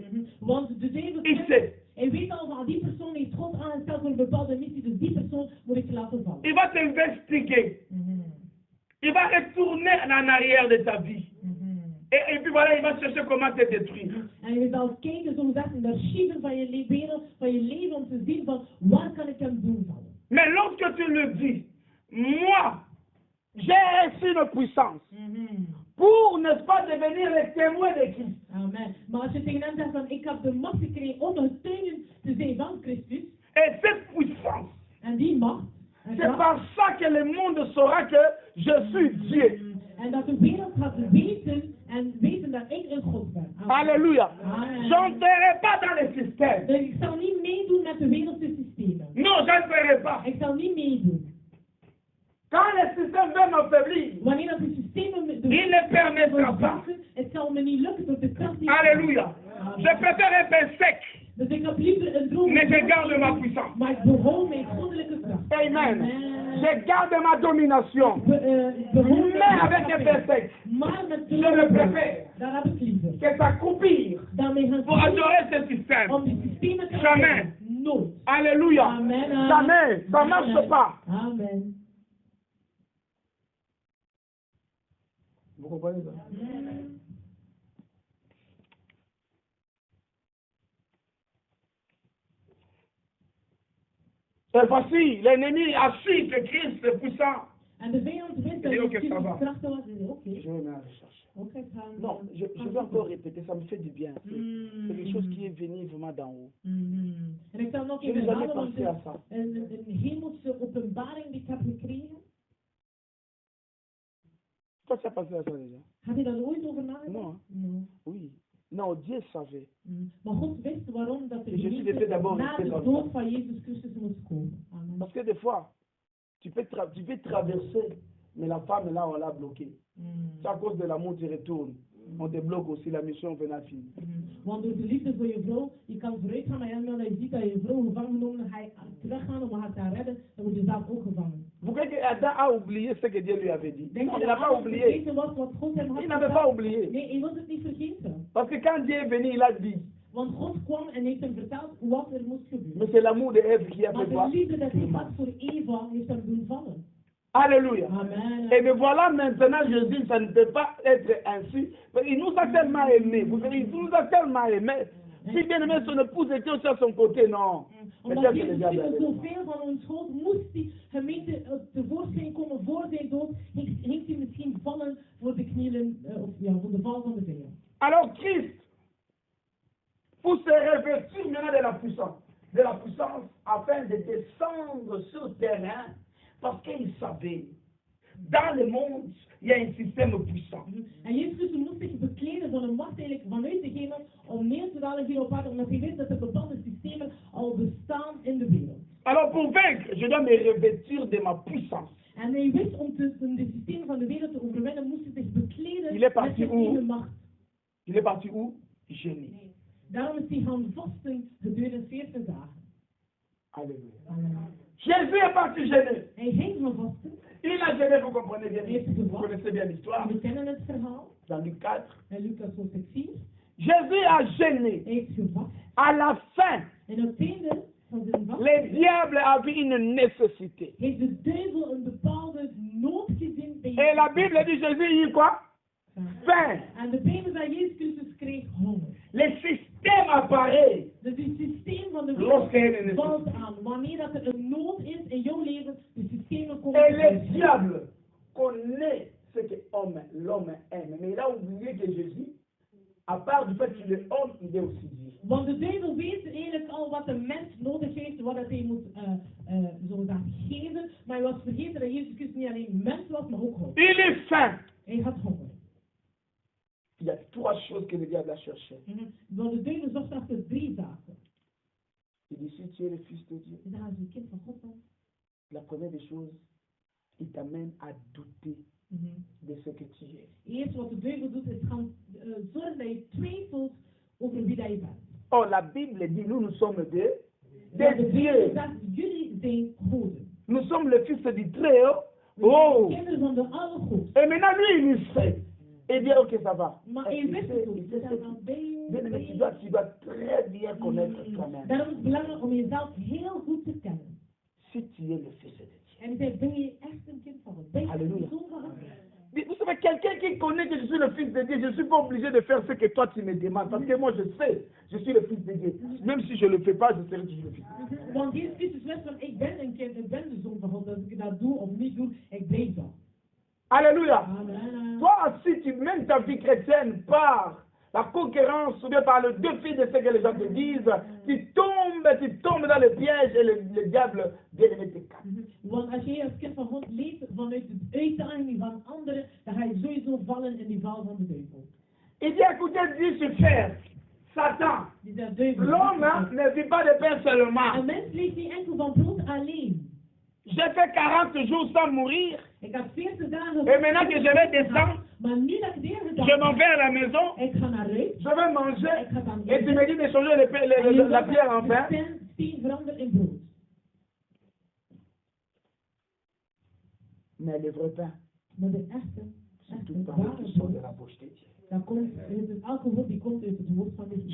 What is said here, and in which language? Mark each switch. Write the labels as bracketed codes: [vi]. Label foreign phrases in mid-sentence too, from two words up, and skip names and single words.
[nl] Want de duivel [fr] Il sait. [nl] hij weet al van die persoon heeft God aangesteld voor een bepaalde missie, dus die persoon moet ik laten vallen. [fr] Il va t'investiguer. Il va retourner en arrière de ta vie. Et puis voilà, il va chercher comment te détruire. [nl] En je zal kijken, zo gezegd, in de archieven van je wereld, van je leven, om te zien van waar kan ik hem doen vallen. [fr] Mais lorsque tu le dis, moi, j'ai reçu une puissance pour, n'est-ce pas, devenir le témoin de Christ. Amen. [nl] Maar als je tegen hem zegt van ik heb de macht gekregen om een getuige te zijn van Christus, [fr] Et cette puissance, [nl] en die macht, en [fr] c'est par ça que le monde saura que je suis Dieu. [nl] en dat de wereld gaat weten dat ik een God ben. Amen. Alléluia. Amen. [fr] Je n'entrerai pas dans le système. [nl] Dus ik zal niet meedoen met de wereldse systemen. [fr] Non, je n'entrerai pas. [nl] Ik zal niet meedoen. [fr] Quand le système veut m'affaiblir, [nl] Wanneer dat de systemen [fr] il ne permettra pas. [nl] het zal me niet lukken door de kracht die [fr] Alléluia. Je préfère un pain sec, [nl] Dus ik heb liever een droom. [fr] mais je garde ma puissance. [nl] Maar ik behoud mijn goddelijke kracht. [fr] Amen. Je garde ma domination. Mais avec un pain sec, [nl] Maar met [fr] je le préfère [nl] daar heb ik liever. [fr] que s'accroupir [nl] Daarmee gaan [fr] pour adorer ce système. [nl] om die systemen te [fr] Jamais. [nl] Nooit. Alléluia. Amen. [fr] Jamais. Ça ne marche pas. Amen. Vous comprenez ça? C'est facile. L'ennemi a su que Christ est puissant. [nl] En de vijand wist dat [fr] Ok, [nl] Jezus [fr] ça va. [nl] krachtig was. Oké. [fr] Je vais me rechercher. [nl] Oké, gaan. [fr] Non, je vais encore répéter, ça me fait du bien. C'est quelque chose qui est venu vraiment d'en haut. [nl] En ik zal nog [fr] Je [nl] even [fr] n'ai jamais [nl] herhalen, want [fr] pensé à ça. [nl] een hemelse openbaring die ik heb gekregen. [fr] Toi, tu as pensé à ça déjà? [nl] Had je daar ooit over nagedacht? [fr] Non. [nl] Nee. [fr] Oui. Non, Dieu savait. [nl] Maar God wist waarom dat de [fr] Je suis [nl] gemeente [fr] d'abord [nl] na [fr] resté [nl] de [fr] comme [nl] dood [fr] ça. [nl] van Jezus Christus moest komen. Amen. [fr] Parce que des fois, tu peux traverser, mais la femme là, on l'a bloquée. C'est à cause de l'amour, tu retournes. On débloque aussi la mission venant finir. [nl] Want door de liefde voor je vrouw, je kan vooruit gaan, maar als je ziet dat je vrouw gevangen genomen, dan ga je teruggaan om haar te redden, dan word je zelf ook gevangen. [fr] Vous croyez qu'Adam a oublié ce que Dieu lui avait dit? [nl] Denk [fr] Non, [nl] je [fr] il n'a [nl] dat [fr] pas [nl] Adam [fr] oublié. [nl] vergeten was wat God hem had [fr] Il n'avait pas oublié. [nl] Nee, hij was het niet vergeten. [fr] Parce que quand Dieu est venu, il a dit. [nl] Want God kwam en heeft hem verteld wat er moest gebeuren. [fr] Mais c'est l'amour de Ève qui a [nl] Maar [fr] fait voir. [nl] de liefde dat hij had voor Eva heeft hem doen vallen. Alléluia. Amen. [fr] Et me voilà maintenant, je dis, ça ne peut pas être ainsi. Parce qu'il nous a tellement aimés. Il nous a tellement aimés. Si bien aimé son épouse était aussi à son côté, non. [nl] Omdat [fr] Peut-être que [nl] Jezus [fr] le diable [nl] Christus [fr] avait [nl] zoveel van ons houdt, moest die gemeente tevoorschijn komen voor zijn dood. Heeft hij misschien vallen voor de knielen, voor de val van de vijand. [fr] Alors Christ, pour se revêtir maintenant de la puissance, afin de descendre sur le terrain, parce qu'il savait, dans le monde, il y a un système puissant. [nl] En Jezus Christus moest zich bekleden van een macht eigenlijk vanuit de hemel om neer te dalen hier op aarde, omdat hij wist dat er bepaalde systemen al bestaan in de wereld. [fr] Alors pour vaincre, je dois me revêtir de ma puissance. [nl] En hij wist om de systemen van de wereld te overwinnen, moest hij zich bekleden [fr] Il est parti [nl] met zijn [fr] où? [nl] eigen macht. [fr] Il est parti où? Gêné. [nl] Daarom is hij gaan vasten gedurende 40 dagen. Alléluia. [fr] Jésus est parti gêné. [nl] Hij ging gaan vasten. [fr] Il a gêné, vous comprenez bien, vous connaissez bien l'histoire. [nl] We kennen het verhaal. [fr] Dans Luc 4. [nl] En Lucas hoofdstuk 4. [fr] Jésus a gêné. [nl] Hij heeft gevast. [fr] À la fin, [nl] En op het einde van zijn vast [fr] le diable avait une nécessité. [nl] heeft de duivel een bepaalde nood gezien bij [fr] Et la Bible dit Jésus eut quoi? Faim. [nl] En de Bijbel zei Jezus Christus kreeg honger. [fr] Le système apparaît. [nl] Dus het systeem van de [fr] Lorsqu'il y a [nl] wereld [fr] une [nl] valt [fr] nécessité. [nl] aan. Wanneer dat er een nood is in jouw leven, de systemen komen. [fr] Et le diable connaît ce que l'homme aime. Mais il a oublié que Jésus, à part du fait qu'il est homme, il est aussi Dieu. [nl] Want de duivel weet eigenlijk al wat de mens nodig heeft, wat hij moet zo zeggen, geven. Maar hij was vergeten dat Jezus Christus niet alleen mens was, maar ook God. [fr] Il est faim. [nl] Hij had honger. [fr] Il y a trois choses que le diable a cherchées. [nl] Want de duivel zocht achter 3 zaken. [fr] Il dit, si tu es le fils de Dieu, [nl] Hij zei, als je een kind van God bent, [fr] la première des choses, il t'amène à douter de ce que tu es. [nl] eerst wat de duivel doet, is gaan zorgen dat je twijfelt over wie dat je bent. [fr] Oh, la Bible dit, nous sommes [nl] Want [fr] des [nl] de [fr] dieux. [nl] Bijbel zegt, jullie zijn goden. [fr] Nous sommes le fils du Très-Haut. Oh! [nl] Kinderen van de Allerhoogste. [fr] Et maintenant, lui, il sait. Il dit, ok, ça va. [nl] Maar [fr] Et [nl] hij [fr] il [nl] wist [fr] sait, [nl] het ook. [fr] il [nl] Dus [fr] sait [nl] hij [fr] ce [nl] zei, [fr] qu'il- [nl] ben je- [fr] Bien aimé, tu dois très bien connaître toi-même. [nl] Daarom is het belangrijk om jezelf heel goed te kennen. [fr] Si tu es le fils de Dieu. [nl] En hij zei, ben je echt een kind van God? Ben je echt Alléluia. een zoon van God? [fr] Vous savez, quelqu'un qui connaît que je suis le fils de Dieu, je ne suis pas obligé de faire ce que toi tu me demandes. Parce que moi je sais, je suis le fils de Dieu. Même si je ne le fais pas, je serai toujours le fils de Dieu. [nl] Want Jezus Christus wist van, ik ben een kind, ik ben de zoon van God. Als ik dat doe of niet doe, ik blijf dat. Alléluia. Amen. [fr] Toi, si tu mènes ta vie chrétienne par la concurrence ou bien par le défi de ce que les gens te disent, tu tombes dans le piège et le diable vient te casser. [nl] Want als jij als kind van God leeft vanuit de uitdaging van anderen, dan ga je sowieso vallen in die val van de duivel. [fr] Il dit écoutez, Dieu se fait. Satan. [nl] Die duivel. [fr] L'homme ne vit pas de pain [nl] Een [fr] seulement. [nl] mens leeft niet enkel van brood alleen. [fr] j'ai fait 40 jours sans mourir. [nl] Ik heb 40 dagen. [fr] Et maintenant que je vais descendre, [nl] Maar nu dat ik weer [fr] je [nl] gedaan [fr] m'en vais à la maison, [nl] ik ga naar huis. [fr] je vais manger. [nl] Ik ga dan [fr] Et tu me dis de changer la pierre en pain. [nl] steen veranderen in brood. [fr] Mais le vrai pain, [nl] Maar de echte [fr] c'est toute parole qui sort de la bouche de Dieu. [nl] dan komt, het is elke woord die komt uit het woord van de Heer.